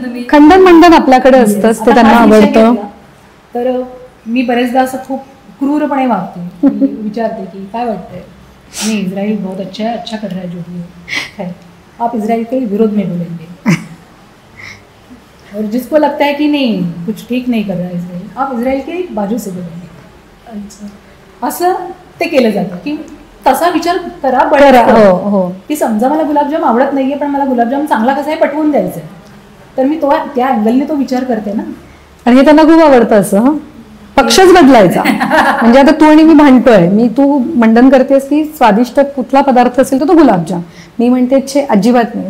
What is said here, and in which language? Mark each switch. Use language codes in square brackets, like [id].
[mr] खंडन मंडन आपल्याकडे असतंच, ते त्यांना आवडतं. तर मी बरेचदा असं खूप क्रूरपणे वागते, विचारते की काय वाटतंय. [hi] नहीं, इजराइल बहुत अच्छा है, अच्छा कर रहा है जो भी है, आप इजराइल के विरोध में बोलेंगे. और जिसको लगता है कि नहीं कुछ ठीक नहीं कर रहा है इजराइल, आप इजराइल के बाजू से बोलेंगे. [mr] अच्छा, असं ते केलं जातं की तसा विचार करा. हो, की समजा मला गुलाबजाम आवडत नाहीये, पण मला गुलाबजाम चांगला कसा आहे पटवून द्यायचा आहे, तर मी तो त्या अँगलने तो विचार करते ना. आणि हे त्यांना खूप आवडतं. असं पक्षच बदलायचा. म्हणजे आता तू आणि मी भांडतोय, मी तू मंडन करतेस की स्वादिष्ट कुठला पदार्थ असेल तर तो गुलाबजाम, मी म्हणते छे अजिबात नाही.